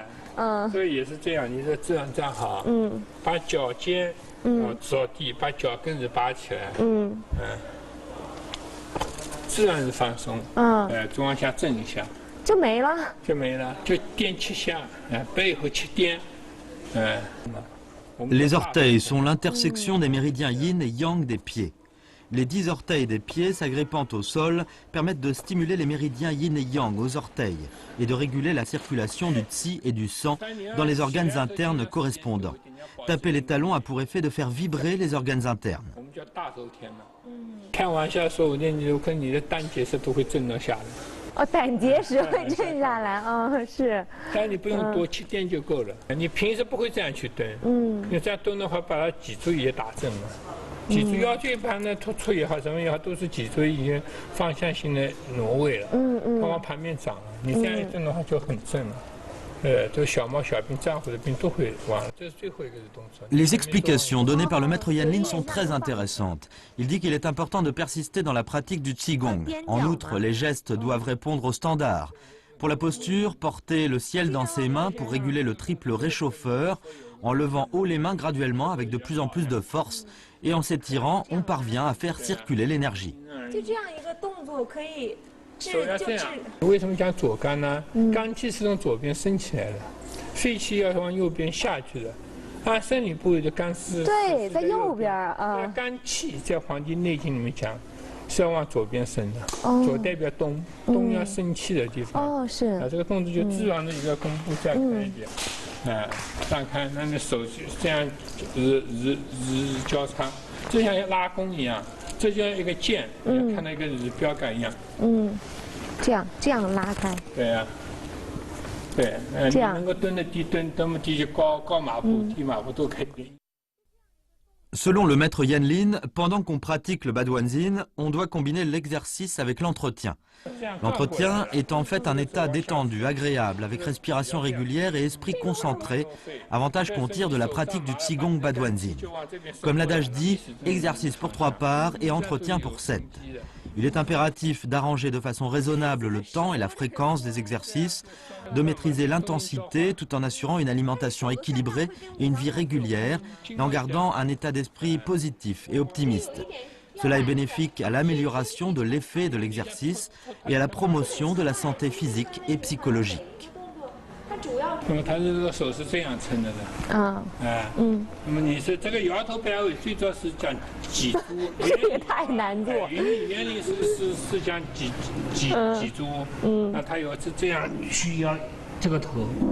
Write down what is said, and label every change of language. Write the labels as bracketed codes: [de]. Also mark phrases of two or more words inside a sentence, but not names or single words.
[zh] 这个也是这样，你就这样站好，把脚尖着地，把脚跟子拔起来，自然是放松，就往下震一下，就没了，就颠7下，背后7颠， [fr] Les orteils sont l'intersection des méridiens yin et yang des pieds. Les 10 orteils des pieds s'agrippant au sol permettent de stimuler les méridiens yin et yang aux orteils et de réguler la circulation du qi et du sang dans les organes internes correspondants. Taper les talons a pour effet de faire vibrer les organes internes. [zh] 开玩笑说，我练你跟你的胆结石都会震了下来。哦，胆结石会震下来啊，是。但你不用多7颠就够了。你平时不会这样去蹲，你这样蹲的话，把它脊椎也打震了。脊椎腰椎盘呢突出也好，什么也好，都是脊椎已经方向性的挪位了，它往旁边长了。你这样一震的话就很震了。这个小毛小病、脏腑的病都会忘了。这是最后一个动作。 [fr] Les explications données par le maître Yan Lin sont très intéressantes. Il dit qu'il est important de persister dans la pratique du Qigong. En outre, les gestes doivent répondre aux standards. Pour la posture, porter le ciel dans ses mains pour réguler le triple réchauffeur, en levant haut les mains graduellement avec de plus en plus de force. Et en s'étirant, on parvient à faire circuler l'énergie. [zh] 手要这样，为什么讲左肝呢？肝气是从左边升起来的，肺气要往右边下去的。生理部位的肝是对，在右边啊。肝气在《黄帝内经》里面讲是要往左边升的，左代表东，东要生气的地方。是。这个动作就自然的一个弓步再开一点，上开，那你手就这样日交叉，就像拉弓一样。这就像一个剑，你看到一个标杆一样。这样拉开。对呀，你能够蹲得低，蹲么低就高马步、低马步都可以。 [fr] Selon le maître Yan Lin, pendant qu'on pratique le Baduanzin, on doit combiner l'exercice avec l'entretien. L'entretien est en fait un état détendu, agréable, avec respiration régulière et esprit concentré, avantage qu'on tire de la pratique du Qigong Baduanzin. Comme l'adage dit, exercice pour 3 parts et entretien pour 7. Il est impératif d'arranger de façon raisonnable le temps et la fréquence des exercices, de maîtriser l'intensité tout en assurant une alimentation équilibrée et une vie régulière, et en gardant un état d'esprit positif et optimiste. Cela est bénéfique à l'amélioration de l'effet de l'exercice et à la promotion de la santé physique et psychologique. [zh] 那么他这个手是这样撑着的，那么你是这个摇头摆尾，最主要是讲脊柱，这也太难做。原理是讲脊柱，那他有是这样去摇这个头。